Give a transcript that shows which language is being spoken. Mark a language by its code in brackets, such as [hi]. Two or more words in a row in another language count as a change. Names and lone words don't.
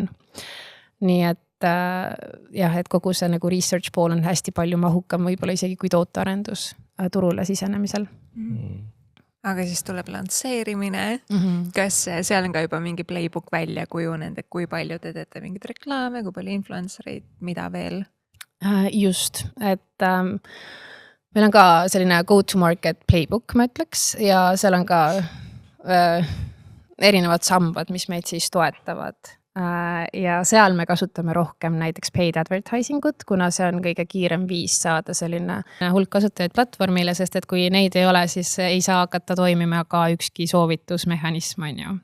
[et] Nii et et kogu see nagu research pool on hästi palju mahukam, võib-olla isegi kui tootearendus turule sisenemisel. Aga siis tuleb lansseerimine. Kas seal on ka juba mingi playbook välja kujunenud, et kui palju te teete mingid reklaame, kui palju influencereid, mida veel? Just, et meil on ka selline [en] go-to-market playbook, [et] ma ütleks, ja seal on ka erinevad sambad, mis meid siis toetavad. Ja seal me kasutame rohkem näiteks [en] paid advertising [et] ut, kuna see on kõige kiirem viis saada selline hulk kasutajaid platvormile, sest et kui neid ei ole, siis ei saa hakata toimima ka ükski soovitusmehhanism on ju.